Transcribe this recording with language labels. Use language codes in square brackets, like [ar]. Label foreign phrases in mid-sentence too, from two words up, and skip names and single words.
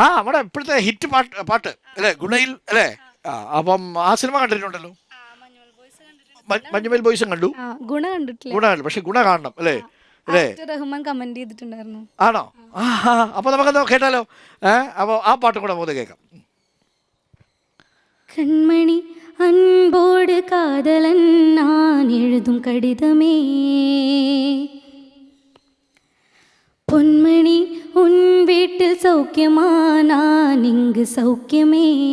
[ml] നമ്മുടെ ഇപ്പോഴത്തെ ഹിറ്റ് പാട്ട് അല്ലേ ഗുണയിൽ അല്ലേ? അപ്പം ആ സിനിമ കണ്ടിട്ടുണ്ടല്ലോ, മഞ്ഞുമേൽ ബോയ്സും കണ്ടു. ഗുണ കണ്ടിട്ടില്ല. ഗുണ കണ്ടു, പക്ഷെ ഗുണ കാണണം അല്ലേ? അല്ലേ? റഹ്മാൻ കമന്റ് ചെയ്തിട്ടുണ്ടായിരുന്നു. ആണോ? അപ്പൊ നമുക്കത് കേട്ടാലോ? അപ്പോൾ ആ പാട്ട് കൂടെ നമുക്ക് കേൾക്കാം. [ta] கண்மணி அன்போடு காதலன் நான் எழுதும் கடிதமே, பொன்மணி உன் வீட்டில் சௌக்கியமா நான் இங்கு சௌக்கியமே,